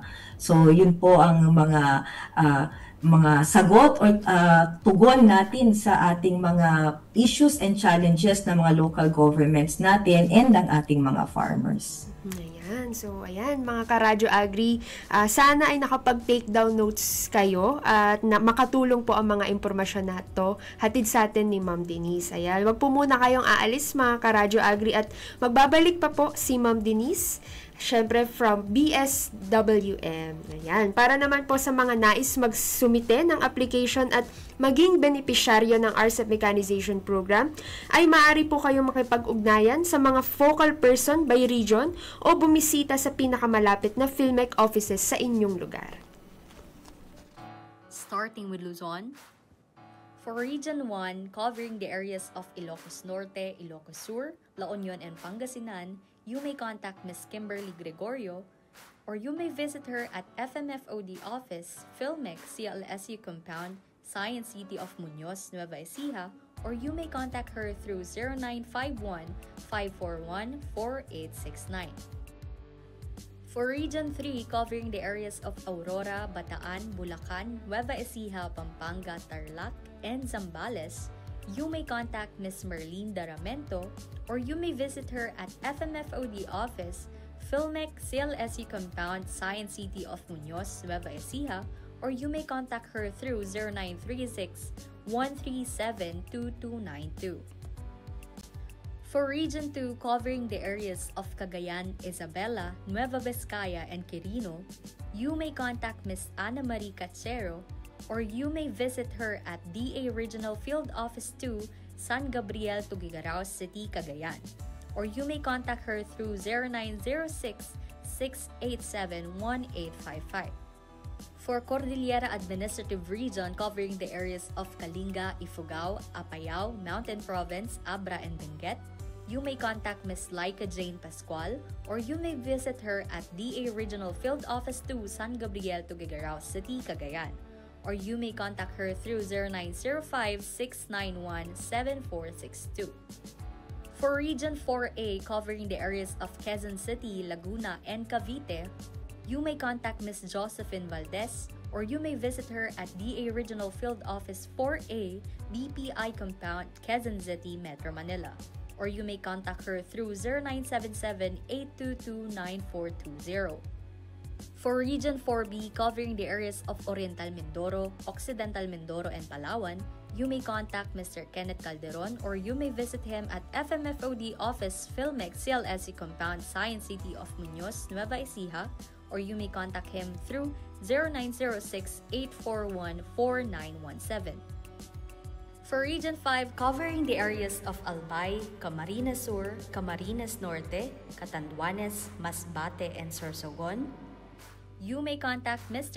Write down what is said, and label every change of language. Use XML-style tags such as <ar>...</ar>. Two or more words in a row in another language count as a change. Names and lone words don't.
<tl>So yun po ang mga sagot or tugon natin sa ating mga</tl> <en>issues and challenges</en> <tl>ng mga</tl> <en>local governments</en> <tl>natin and ng ating mga farmers. Ayan. So, ayan, mga Karadyo Agri, sana ay nakapag-</tl> <en>take down notes</en> <tl>kayo at makatulong po ang mga impormasyon na ito hatid sa atin ni Ma'am Denise. Ayan, wag po muna kayong aalis mga Karadyo Agri at magbabalik pa po si Ma'am Denise, syempre from BSWM. Ayan, para naman po sa mga nais magsumite ng application at maging benepisyaryo ng RCEP Mechanization Program, ay maaari po kayong makipag-ugnayan sa mga</tl> <en>focal person by region</en> <tl>o bumisita sa pinakamalapit na PhilMec offices sa inyong lugar.</tl> <en>Starting with Luzon, for Region 1, covering the areas of Ilocos Norte, Ilocos Sur, La Union, and Pangasinan, you may contact Ms. Kimberly Gregorio, or you may visit her at FMFOD office, PhilMec CLSU compound, Science City of Muñoz, Nueva Ecija, or you may contact her through 0951-541-4869. For Region 3, covering the areas of Aurora, Bataan, Bulacan, Nueva Ecija, Pampanga, Tarlac, and Zambales, you may contact Ms. Merlene Daramento, or you may visit her at FMFOD office, PhilMec CLSU compound, Science City of Muñoz, Nueva Ecija, or you may contact her through 0936-137-2292. For Region 2, covering the areas of Cagayan, Isabela, Nueva Vizcaya, and Quirino, you may contact Ms. Ana Marie Cachero, or you may visit her at DA Regional Field Office 2, San Gabriel, Tugigaraw City, Cagayan, or you may contact her through 0906-687-1855. For Cordillera Administrative Region, covering the areas of Kalinga, Ifugao, Apayao, Mountain Province, Abra, and Benguet, you may contact Ms. Laika Jane Pascual, or you may visit her at DA Regional Field Office 2, San Gabriel, Tugigaraw City, Cagayan, or you may contact her through 0905-691-7462. For Region 4A, covering the areas of Quezon City, Laguna, and Cavite, you may contact Ms. Josephine Valdez, or you may visit her at DA Regional Field Office 4A, BPI Compound, Quezon City, Metro Manila, or you may contact her through 0977-822-9420. For Region 4B, covering the areas of Oriental Mindoro, Occidental Mindoro, and Palawan, you may contact Mr. Kenneth Calderon, or you may visit him at FMFOD office, PhilMec CLSU compound, Science City of Muñoz, Nueva Ecija, or you may contact him through 0906-841-4917. For Region 5, covering the areas of Albay, Camarines Sur, Camarines Norte, Catanduanes, Masbate, and Sorsogon, you may contact Mr.</en>